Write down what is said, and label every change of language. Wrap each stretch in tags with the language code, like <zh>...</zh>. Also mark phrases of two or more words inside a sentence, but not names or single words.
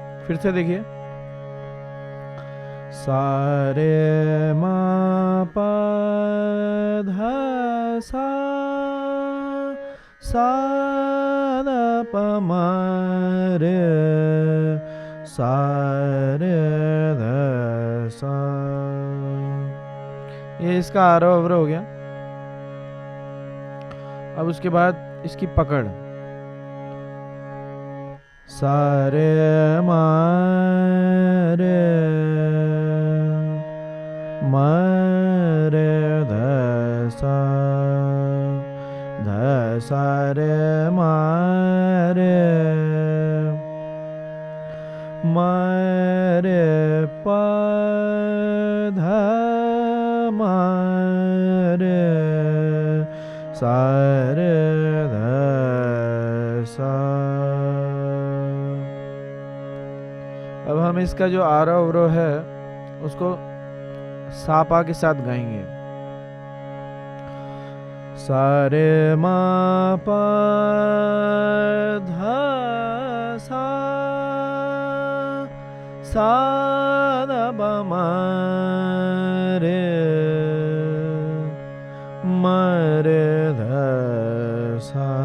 <hi>फिर से देखिए, सा रे मा पा धा सा, सा ध प म रे, सा रे ध सा। ये इसका आरोह अवरोह हो गया। अब उसके बाद इसकी पकड़, सा रे मा रे, मा रे ध सा, ध सा रे मा रे, मा रे पा ध मा रे, सा रे ध सा। अब हम इसका जो आरोह अवरोह है उसको सापा के साथ गाएंगे। सा रे मा पा धा सा, सा ध प म रे, म रे ध सा।</hi>